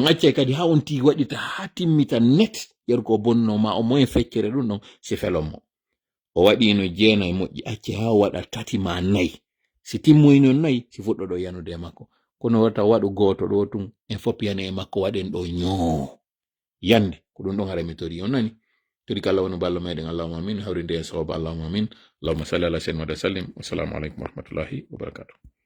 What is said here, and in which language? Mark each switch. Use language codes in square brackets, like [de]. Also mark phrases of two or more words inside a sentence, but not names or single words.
[ff] acce kadi ha on ti waɗita ha timmita net ƴerko o bonnoma o moyen feccere ɗum ɗon si felonmo o waɗino 9 moƴƴi acce ha o waɗa 3 ma 4 si timmoyno 4 si fuɗɗo ɗo yanude makko kono wata waɗu goto ɗo tum en fop yana e makko waɗen ɗo ñoo yande ko ɗum ɗon hara mi tori on nani tori kala woni ballo meɗen [ar] اللهم آمين [ff] hawrinde en sawaba [ar] اللهم آمين اللهم صل على سيدنا وسلم والسلام عليكم ورحمة الله وبركاته